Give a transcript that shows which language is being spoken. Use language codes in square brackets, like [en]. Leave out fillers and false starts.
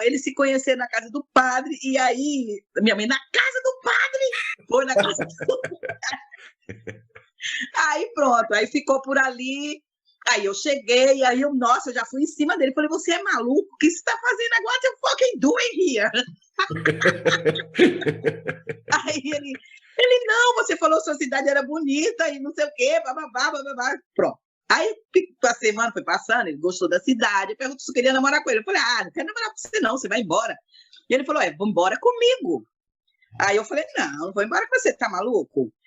[pt] Eles se conheceram na casa do padre, e aí, minha mãe, na casa do padre? Foi na casa do padre. Aí pronto, aí ficou por ali. Aí eu cheguei, aí eu já fui em cima dele. Falei, você é maluco? O que você está fazendo agora? [en] What you fucking doing here? [pt] Aí ele, não, você falou que sua cidade era bonita e não sei o quê, bababá. Pronto. Aí a semana foi passando, ele gostou da cidade, perguntou se eu queria namorar com ele. Eu falei, não quero namorar com você não, você vai embora. E ele falou, vamos embora comigo. Aí eu falei, não vou embora com você, tá maluco?